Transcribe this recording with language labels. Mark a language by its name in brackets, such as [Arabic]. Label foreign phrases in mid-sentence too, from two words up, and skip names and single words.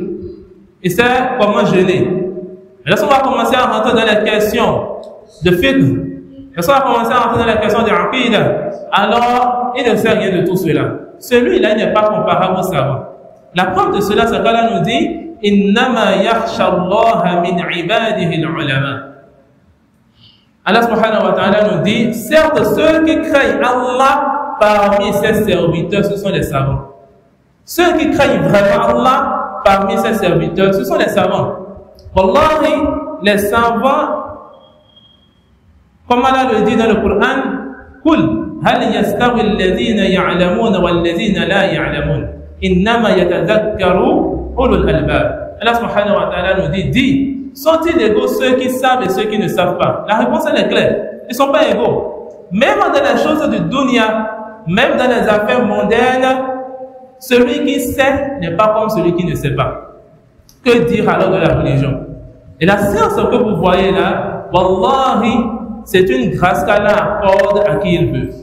[French] Il sait comment jeûner. Mais lorsqu'on va commencer à rentrer dans les questions de fiqh, lorsqu'on va commencer à rentrer dans les questions de aqida, alors il ne sait rien de tout cela. Celui-là n'est pas comparable au savant. La preuve de cela, c'est qu'Allah nous dit « [Arabic] إنما يخشى الله من عباده العلماء [French] » Allah [Arabic] سبحانه وتعالى [French] nous dit « Certes, ceux qui craignent Allah parmi ses serviteurs, ce sont les savants. » Ceux qui craignent vraiment Allah parmi ses serviteurs, ce sont les savants. Wallahi, les savants, comme Allah le dit dans le Coran, [Arabic] قل هل يستوي الذين يعلمون والذين لا يعلمون إنما يتذكر أولو الألباب. [French] Allah [Arabic] سبحانه وتعالى [French] nous dit, dis, sont-ils égaux ceux qui savent et ceux qui ne savent pas? La réponse elle est claire, ils ne sont pas égaux. Même dans les choses du dunya, même dans les affaires mondaines, celui qui sait n'est pas comme celui qui ne sait pas. Que dire alors de la religion? Et la science que vous voyez là, wallahi, c'est une grâce qu'Allah accorde à qui il veut.